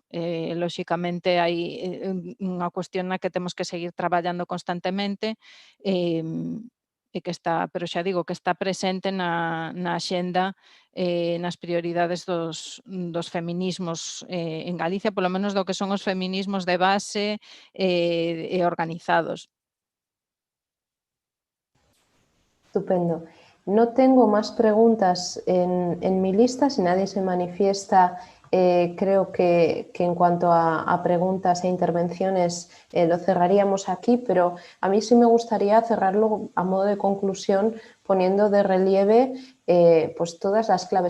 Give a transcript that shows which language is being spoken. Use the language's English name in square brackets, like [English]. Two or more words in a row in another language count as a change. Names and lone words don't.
[Galician] Lóxicamente hai unha cuestión na que temos que seguir traballando constantemente, eh, e que está, pero xa digo, que está presente na axenda, nas prioridades dos feminismos en Galicia, polo menos do que son os feminismos de base e organizados. Estupendo. [Spanish] No tengo más preguntas en mi lista. Si nadie se manifiesta, creo que en cuanto a preguntas e intervenciones lo cerraríamos aquí, pero a mí sí me gustaría cerrarlo a modo de conclusión poniendo de relieve pues todas las claves